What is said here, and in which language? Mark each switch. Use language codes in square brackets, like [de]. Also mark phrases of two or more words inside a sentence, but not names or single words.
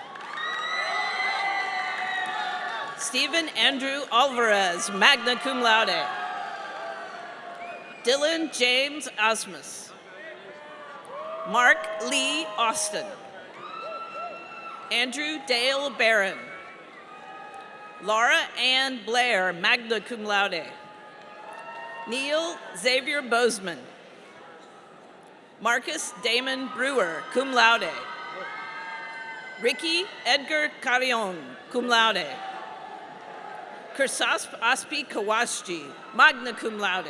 [en] Stephen Andrew Alvarez, [la] magna cum laude. [en] Dylan James Asmus. Mark Lee Austin. Andrew Dale Barron. Laura Ann Blair, [la] magna cum laude. [en] Neil Xavier Bozeman. Marcus Damon Brewer, [la] cum laude. [en] Ricky Edgar Carrion, [la] cum laude. [en] Kersasp Aspi Kawashji, [la] magna cum laude.